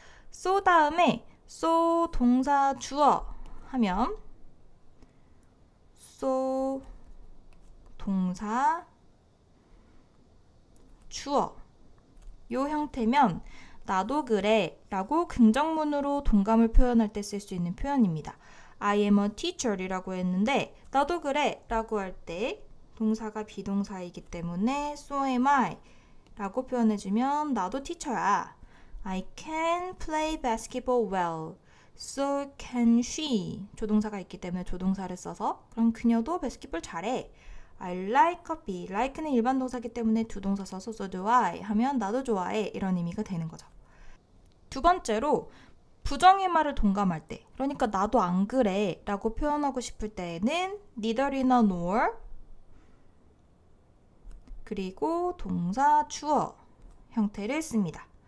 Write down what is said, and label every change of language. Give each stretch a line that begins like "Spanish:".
Korean: so 다음에 so 동사 주어 하면 so 동사 주어 요 형태면 나도 그래 라고 긍정문으로 동감을 표현할 때 쓸 수 있는 표현입니다.
English: I am a teacher
Korean: 이라고 했는데 나도 그래 라고 할 때 동사가 비동사이기 때문에
English: so am I
Korean: 라고 표현해주면 나도 티처야.
English: I can play basketball well. So can she.
Korean: 조동사가 있기 때문에 조동사를 써서 그럼 그녀도 바스켓볼 잘해.
English: I like coffee.
Korean: like는 일반 동사이기 때문에 두 동사 써서
English: so do I
Korean: 하면 나도 좋아해 이런 의미가 되는 거죠. 두 번째로 부정의 말을 동감할 때, 그러니까 나도 안 그래 라고 표현하고 싶을 때에는 neither이나 nor 그리고 동사 주어 형태를 씁니다.